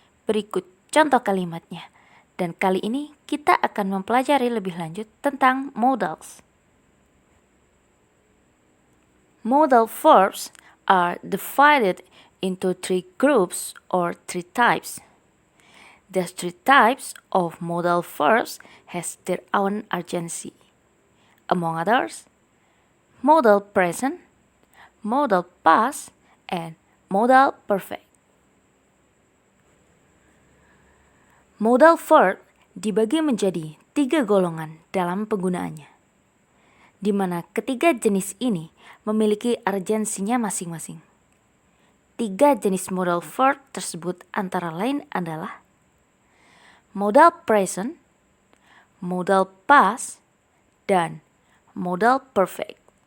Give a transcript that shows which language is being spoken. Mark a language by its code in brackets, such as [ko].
[id] Berikut contoh kalimatnya, dan kali ini kita akan mempelajari lebih lanjut tentang modals. [en] Modal verbs are divided into 3 groups or 3 types. The 3 types of modal verbs has their own urgency. Among others, modal present, modal past, and modal perfect. [id] Modal verb dibagi menjadi 3 golongan dalam penggunaannya, di mana ketiga jenis ini memiliki urgensinya masing-masing. 3 jenis modal verb tersebut antara lain adalah modal present, modal past, dan modal perfect.